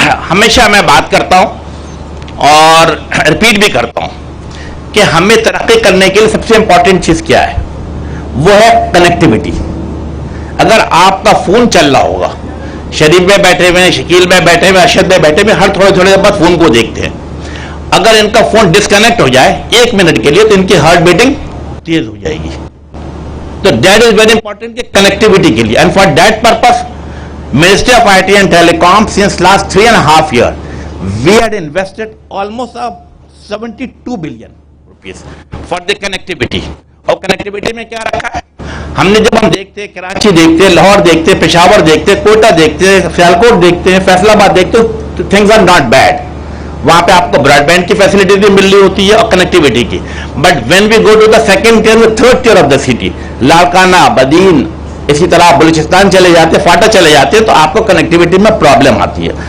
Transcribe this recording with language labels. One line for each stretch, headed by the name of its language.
Urdu: ہمیشہ میں بات کرتا ہوں اور ریپیٹ بھی کرتا ہوں کہ ہمیں ترقی کرنے کے لیے سب سے امپورٹنٹ چیز کیا ہے, وہ ہے کنیکٹیوٹی. اگر آپ کا فون چل رہا ہوگا, شریف میں بیٹھے ہوئے, شکیل میں بیٹھے ہوئے, ارشد میں بیٹھے ہوئے, ہر تھوڑے دیر بعد فون کو دیکھتے ہیں. اگر ان کا فون ڈسکنیکٹ ہو جائے 1 منٹ کے لیے تو ان کی ہارٹ بیٹنگ تیز ہو جائے گی.
English: تو that is very important
Urdu: کہ کنیکٹیوٹی کے لیے,
English: And for that purpose Ministry of IT and Telecom since last 3.5 years, we had invested almost 72 billion rupees for the connectivity.
Urdu: اور کنیکٹیوٹی میں کیا رکھا ہے ہم نے, جب ہم دیکھتے ہیں کراچی دیکھتے ہیں, لاہور دیکھتے ہیں, پشاور دیکھتے ہیں, کوئٹہ دیکھتے ہیں, سیالکوٹ دیکھتے ہیں, فیصل آباد دیکھتے ہیں,
English: Things are not bad.
Urdu: وہاں پہ آپ کو براڈ بینڈ کی فیسلٹی بھی مل رہی ہوتی ہے اور کنیکٹیوٹی کی.
English: but when we go to the second tier, third tier of the city,
Urdu: Larkana, بدین, اسی طرح آپ بلوچستان چلے جاتے ہیں, فاٹا چلے جاتے ہیں, تو آپ کو کنیکٹیوٹی میں پرابلم آتی ہے.